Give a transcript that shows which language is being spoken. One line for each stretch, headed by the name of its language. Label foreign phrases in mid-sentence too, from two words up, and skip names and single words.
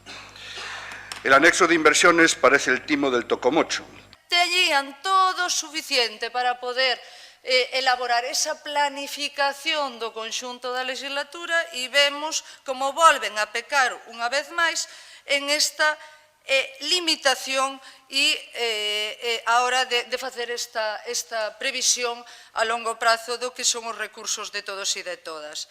Spanish: El anexo de inversiones parece el timo del tocomocho.
Galician: Tenían todo suficiente para poder elaborar esa planificación do conxunto da legislatura e vemos como volven a pecar unha vez máis en esta limitación e a hora de facer esta previsión a longo prazo do que son os recursos de todos e de todas.